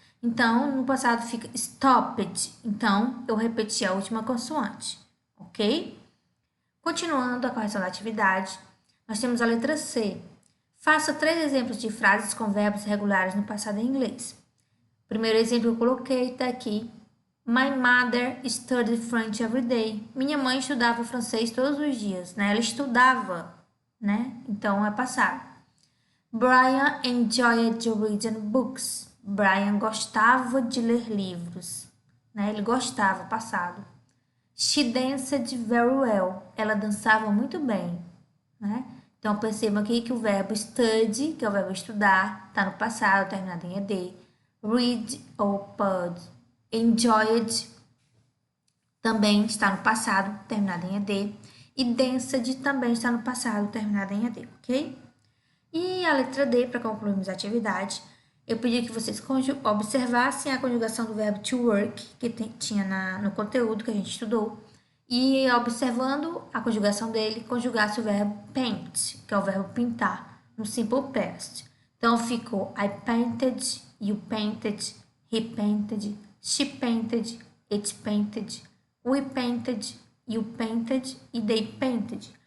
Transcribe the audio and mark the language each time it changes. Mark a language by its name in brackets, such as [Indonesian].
[Portuguese] Então, no passado fica stopped, então eu repeti a última consoante, ok? Continuando a correção da atividade, nós temos a letra C. Faça 3 exemplos de frases com verbos regulares no passado em inglês. O primeiro exemplo que eu coloquei está aqui. [English] My mother studied French every day. [Portuguese] Minha mãe estudava francês todos os dias, Ela estudava, Então, é passado. [English] Brian enjoyed reading books. [Portuguese] Brian gostava de ler livros, Ele gostava, passado. [English] She danced very well. [Portuguese] Ela dançava muito bem, Então, perceba aqui que o verbo study, que é o verbo estudar, está no passado, terminado em ed. Read ou pud. Enjoyed também está no passado, terminado em ed. E danced também está no passado, terminado em ed, ok? E a letra D, para concluirmos a atividade, eu pedi que vocês observassem a conjugação do verbo to work, que tinha no conteúdo que a gente estudou, e observando a conjugação dele, conjugasse o verbo paint, que é o verbo pintar, no simple past. Então, ficou [English] I painted, you painted, he painted, she painted, it painted, we painted, you painted e they painted.